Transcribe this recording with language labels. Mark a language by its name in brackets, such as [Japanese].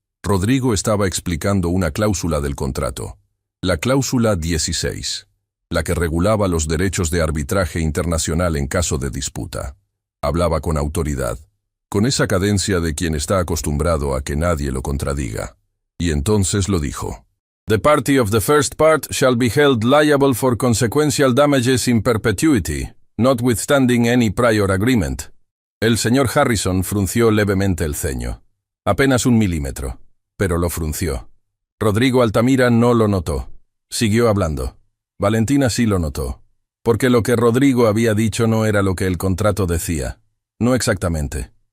[Spanish] Rodrigo estaba explicando una cláusula del contrato, la cláusula 16. La que regulaba los derechos de arbitraje internacional en caso de disputa. Hablaba con autoridad, con esa cadencia de quien está acostumbrado a que nadie lo contradiga. Y entonces lo dijo. [English] The party of the first part shall be held liable for consequential damages in perpetuity, notwithstanding any prior agreement. [Spanish] El señor Harrison frunció levemente el ceño. Apenas 1 milímetro, pero lo frunció. Rodrigo Altamira no lo notó. Siguió hablando. Valentina sí lo notó, porque lo que Rodrigo había dicho no era lo que el contrato decía. No exactamente.